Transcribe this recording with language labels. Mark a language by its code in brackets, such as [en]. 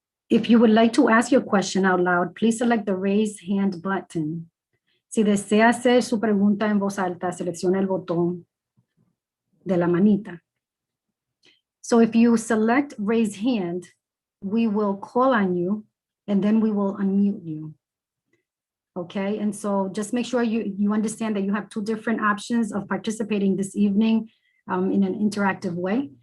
[en] If you would like to ask your question out loud, please select the raise hand button. [es] Si desea hacer su pregunta en voz alta, selecciona el botón de la manita. [en] So if you select raise hand, we will call on you, and then we will unmute you. Okay, and so just make sure you understand that you have 2 different options of participating this evening in an interactive way.